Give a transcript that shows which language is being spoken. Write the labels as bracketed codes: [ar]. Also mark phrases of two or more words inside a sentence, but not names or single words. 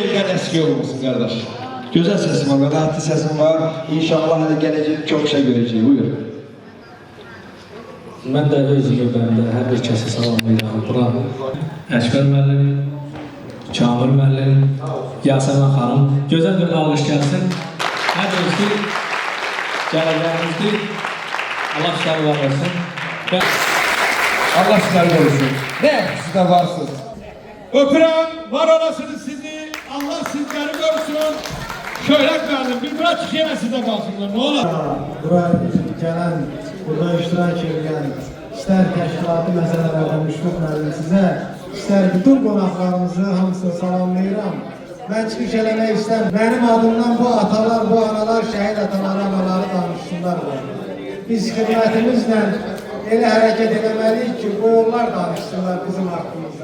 [tr] eski olmasın kardeş. Güzel sesim var, rahatlı sesim var. İnşallah hani gelecek çok şey göreceğiz. [az] Buyur. Mən də öz növbəmdə hər bir kəsə salamlayıram. Bura Əşqər müəllim, Kamil müəllim, Yasəmən xanım. Gözəl bir alqış gəlsin. Nə deyirsə, gələcəyimizdir. Allah sizləri var olsun. [tr] Allah sizleri korusun. Ne? Siz de varsınız. [az] Öpürəm, var olasınız sizi. Allah sizləri görsün. [tr] Şöyle verdim, bir bırak yine size kalsınlar, ne olur? [az] Buraya gələn, burada iştirak edən, istər təşkilatı məsələlərdən Müşfiq müəllim sizə, istər bütün qonaqlarımızı hamısını salamlayıram. Mən çıxış eləmək istəm. Mənim adımdan bu atalar, bu analar, şəhid ataları, anaları danışsınlar. Biz xidmətimizlə elə hərəkət eləməliyik ki, bu onlar danışsınlar bizim haqqımızda.